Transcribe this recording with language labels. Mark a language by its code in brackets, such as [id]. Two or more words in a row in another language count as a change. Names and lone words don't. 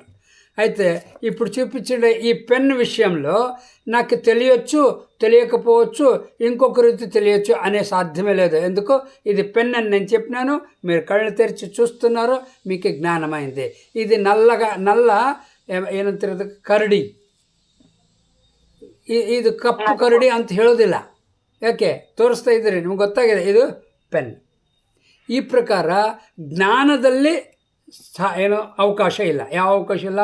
[te] అయితే ఇప్పుడు చూపించిన ఈ పెన్ విషయంలో నాకు తెలియచ్చు, తెలియకపోవచ్చు, ఇంకొక రీతి తెలియచ్చు అనే సాధ్యమే లేదు. ఎందుకు? ఇది పెన్ అని నేను చెప్పినాను, మీరు కళ్ళు తెరిచి చూస్తున్నారు, మీకు జ్ఞానమైంది. ఇది నల్ల [kn] ಏನಂತಿರೋದು ಕರಡಿ, ಇದು ಕಪ್ಪು ಕರಡಿ ಅಂತ ಹೇಳೋದಿಲ್ಲ. ಯಾಕೆ ತೋರಿಸ್ತಾ ಇದ್ದೀರಿ, ನಿಮ್ಗೆ ಗೊತ್ತಾಗಿದೆ ಇದು ಪೆನ್. ಈ ಪ್ರಕಾರ ಜ್ಞಾನದಲ್ಲಿ ಅವಕಾಶ ಇಲ್ಲ. ಯಾವ ಅವಕಾಶ ಇಲ್ಲ?